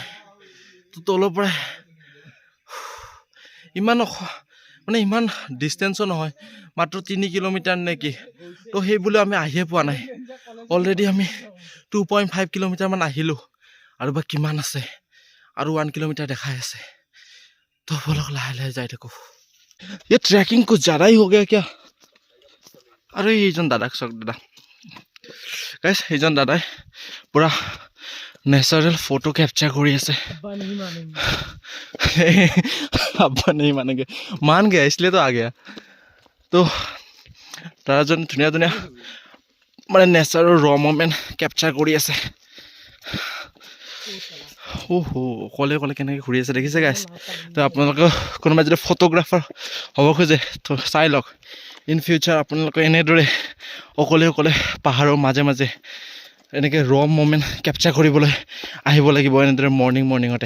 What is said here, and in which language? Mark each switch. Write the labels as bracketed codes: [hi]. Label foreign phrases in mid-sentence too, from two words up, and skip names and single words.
[as] তো তলৰ পৰাই ইমান মানে ইমান ডিষ্টেঞ্চো নহয়, মাত্ৰ 3 কিলোমিটাৰ নে কি। তো সেইবুলি আমি আহিয়ে পোৱা নাই, অলৰেডি আমি 2.5 কিলোমিটাৰমান আহিলোঁ, আৰু বা কিমান আছে, আৰু 1 কিলোমিটাৰ দেখাই আছে। তো বলক লাহে লাহে যাই থাকোঁ। [hi] ये ट्रैकिंग कुछ ज़्यादा ही हो गया क्या? [as] अरे এইজন দাদাক চাওক, দাদা গাইছ, এইজন দাদাই পুৰা [en] natural photo capture [as] কৰি আছে। [hi] अब्बा नहीं मानेगे, मान গया इसलिए तो आ गया। [as] তো দাদাজন ধুনীয়া ধুনীয়া মানে নেচাৰৰ [en] raw moment capture [as] কৰি আছে। অকলে অকলে কেনেকৈ ঘূৰি আছে দেখিছে গাইছ। তো আপোনালোকে কোনোবাই যদি ফটোগ্ৰাফাৰ হ'ব খোজে তো চাই লওক, [en] in future [as] আপোনালোকে এনেদৰে অকলে অকলে পাহাৰৰ মাজে মাজে এনেকৈ [en] raw moment capture [as] কৰিবলৈ আহিব লাগিব, এনেদৰে মৰ্ণিঙতে।